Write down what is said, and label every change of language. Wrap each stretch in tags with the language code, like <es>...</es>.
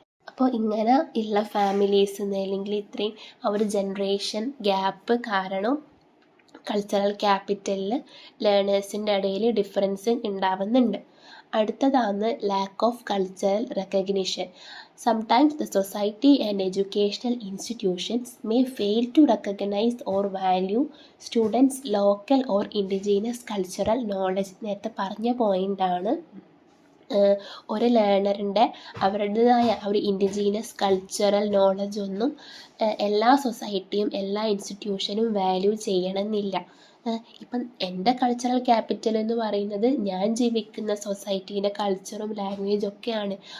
<ml>അപ്പോൾ ഇങ്ങനെ ഉള്ള ഫാമിലീസിന് അല്ലെങ്കിൽ ഇത്രയും ആ ഒരു ജനറേഷൻ ഗ്യാപ്പ് കാരണം കൾച്ചറൽ ക്യാപിറ്റലിൽ ലേണേഴ്സിൻ്റെ ഇടയിൽ ഡിഫറൻസ് ഉണ്ടാവുന്നുണ്ട്. അടുത്തതാണ് lack of cultural recognition.</ml> <en>Sometimes the society and educational institutions may fail to recognize or value students' local or indigenous cultural knowledge.</en> <ml>നേരത്തെ പറഞ്ഞ പോയിൻ്റാണ്. ഒരു ലേണറിൻ്റെ അവരുടേതായ ഒരു ഇൻഡിജീനസ് കൾച്ചറൽ നോളജ് ഒന്നും എല്ലാ സൊസൈറ്റിയും എല്ലാ ഇൻസ്റ്റിറ്റ്യൂഷനും വാല്യൂ ചെയ്യണമെന്നില്ല. ഇപ്പം എൻ്റെ കൾച്ചറൽ ക്യാപിറ്റൽ എന്ന് പറയുന്നത് ഞാൻ ജീവിക്കുന്ന സൊസൈറ്റീൻ്റെ കൾച്ചറും ലാംഗ്വേജും ഒക്കെയാണ്.</ml>